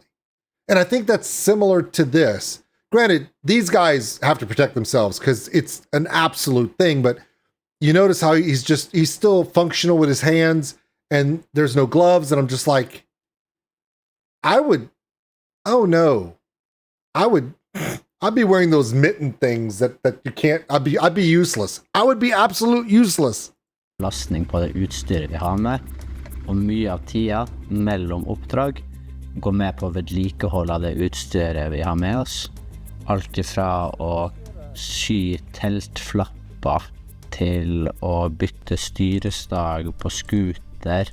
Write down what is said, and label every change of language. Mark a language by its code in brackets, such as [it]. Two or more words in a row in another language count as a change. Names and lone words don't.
[en] And I think that's similar to this. Granted, these guys have to protect themselves because it's an absolute thing, but you notice how he's still functional with his hands, and there's no gloves, and I'm just like, I'd be wearing those mitten things that you can't, I'd be useless. I would be absolute useless. [no] Belastning på det utstyret vi har med, og mye av tida mellom oppdrag går med på vedlikehold av det utstyret vi har med oss. Alt ifra å sy teltflapper til å bytte styrestag på skuter.